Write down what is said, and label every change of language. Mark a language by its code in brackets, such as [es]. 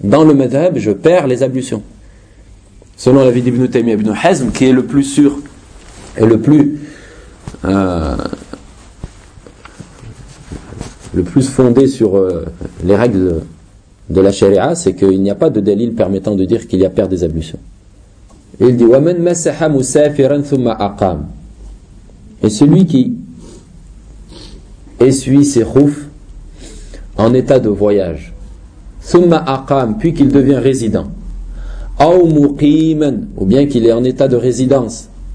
[fr] Dans le madhhab, je perds les ablutions. Selon l'avis d'Ibn Taymiyyah Ibn Hazm, qui est le plus sûr et le plus... le plus fondé sur les règles de la sharia, c'est qu'il n'y a pas de dalil permettant de dire qu'il y a perte des ablutions. Il dit [ar] وَمَنْ مَسَحَ مُسَافِرًا ثُمَّ أَقَامْ. [fr] Et celui qui essuie ses roufs en état de voyage, [ar] ثُمَّ أَقَامْ, [fr] puis qu'il devient résident, [ar] أَوْ مُقِيمًا, [fr] ou bien qu'il est en état de résidence.